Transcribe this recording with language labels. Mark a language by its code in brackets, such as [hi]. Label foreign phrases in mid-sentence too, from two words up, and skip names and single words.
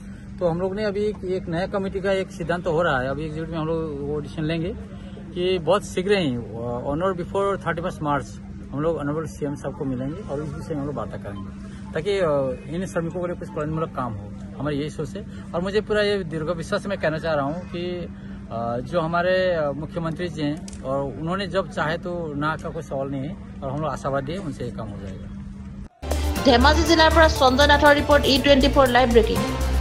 [hi] तो हम लोग ने अभी एक नया कमेटी का एक सिद्धांत तो हो रहा है, अभी एग्जीक्यूटिव में हम लोग वो डिसीजन लेंगे कि बहुत शीघ्र ही ऑन और बिफोर 31 मार्च हम लोग [en] honourable CM [hi] साहब को मिलेंगे और इस विषय में हम लोग बातें करेंगे ताकि इन श्रमिकों के लिए कुछ कल्याणमूलक काम हो। हमारी यही सोच है और मुझे पूरा ये दीर्घ विश्वास मैं कहना चाह रहा हूँ कि जो हमारे मुख्यमंत्री जी हैं और उन्होंने जब चाहे तो ना का कोई सवाल नहीं है और हम लोग आशावादी है उनसे ये काम हो जाएगा। [as] ধেমাজি জিলাৰ পৰা সঞ্জয় নাথৰ ৰিপৰ্ট E24 [en] live breaking.